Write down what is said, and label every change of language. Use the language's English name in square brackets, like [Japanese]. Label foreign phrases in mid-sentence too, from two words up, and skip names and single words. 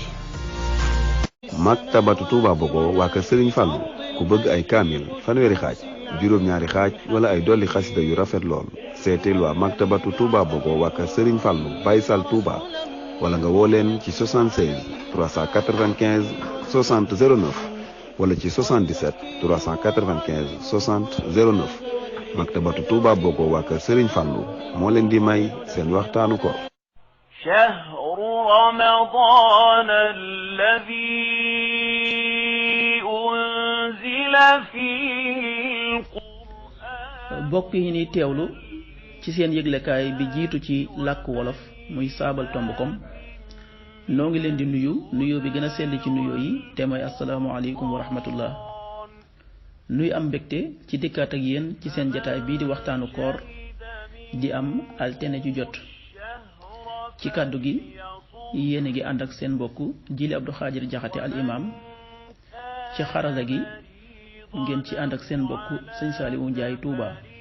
[Wolof] maktabatu Touba Bogo waa kër Serigne Fallou ku bëgg ay kaamil fanweeri xaaj juróom-ñaari xaaj wala ay dolli xasida yu rafet lool seetil waa maktabatu Touba Bogo waa kër Serigne Fallou Baye Sall Touba wala nga woo leen ci 76 395 60 09 wala ci 77 395 60 09 maktabatu Touba Bogo waa kër Serigne Fallou moo leen di may seen waxtaanu ko [Arabic] شهر رمضان الذي أنزل فيه القرآن [Wolof] bokk yi ni teewlu ci seen yëglekaay bi jiitu ci làkku wolof muy saabal tomb kom noo ngi leen di nuyu bi gën a sell ci nuyoo yi te mooy [Arabic] السلام عليكم ورحمة الله [Wolof] nuy am mbégte ci dikkaat ak yéen ci seen jataay bii di waxtaanu koor di am altine ju jot ci kàddu gi yéene gi ànd ak seen mbokk Jili Abdou Khadir Jaxate al imam ci xarala gi ngeen ci ànd ak seen mbokk sëñ Saaliwu Njaay Tuuba